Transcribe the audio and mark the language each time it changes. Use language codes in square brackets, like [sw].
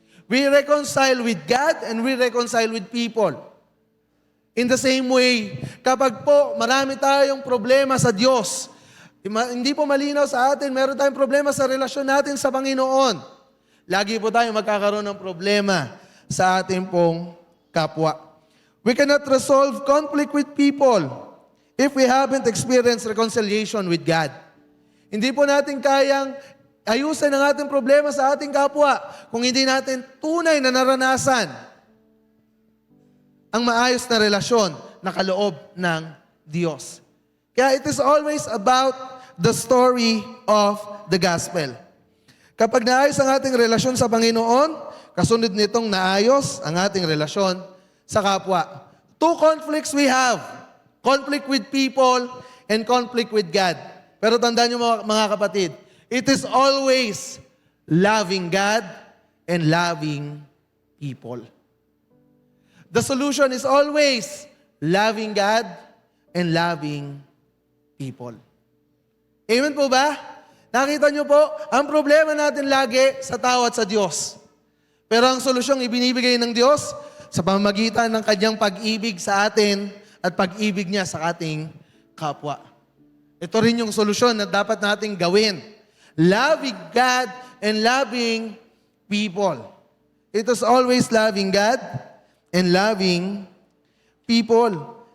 [en] We reconcile with God and we reconcile with people. [tl] In the same way, kapag po marami tayong problema sa Diyos, hindi po malinaw sa atin, meron tayong problema sa relasyon natin sa Panginoon, lagi po tayong magkakaroon ng problema sa ating pong kapwa. [en] We cannot resolve conflict with people if we haven't experienced reconciliation with God. [tl] Hindi po natin kayang ayusin ang ating problema sa ating kapwa kung hindi natin tunay na naranasan ang maayos na relasyon na kaloob ng Diyos. Kaya [en] it is always about the story of the gospel. [tl] Kapag naayos ang ating relasyon sa Panginoon, kasunod nitong naayos ang ating relasyon sa kapwa. [en] Two conflicts we have. Conflict with people and conflict with God. [tl] Pero tandaan niyo mga kapatid, [en] it is always loving God and loving people. The solution is always loving God and loving people. [tl] Amen po ba? Nakita niyo po, ang problema natin lagi sa tao at sa Diyos. Pero ang solusyong ibinibigay ng Diyos sa pamamagitan ng kanyang pag-ibig sa atin at pag-ibig niya sa ating kapwa. Ito rin yung solusyon na dapat nating gawin. [en] Loving God and loving people. It is always loving God and loving people.